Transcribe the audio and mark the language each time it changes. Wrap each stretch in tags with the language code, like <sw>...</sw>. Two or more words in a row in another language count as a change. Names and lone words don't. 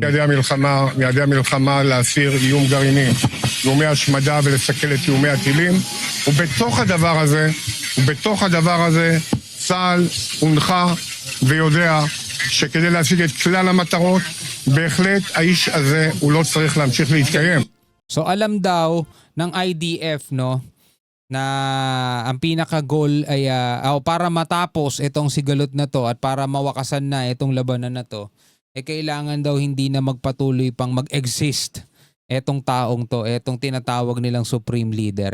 <he>יעדי המלחמה להסיר איום גרעיני, איומי השמדה ולסכל את איומי הטילים. ובתוך הדבר הזה צה"ל הונחה ויודע שכדי להשיג את כלל המטרות, בהחלט האיש הזה הוא לא צריך להמשיך להתקיים.</he> <tl>So alam daw ng IDF no na ang pinaka-goal ay para matapos itong sigalot na to at para mawakasan na itong labanan na to, kailangan daw hindi na magpatuloy pang mag-exist etong taong to, etong tinatawag nilang</tl> <en>Supreme Leader.</en>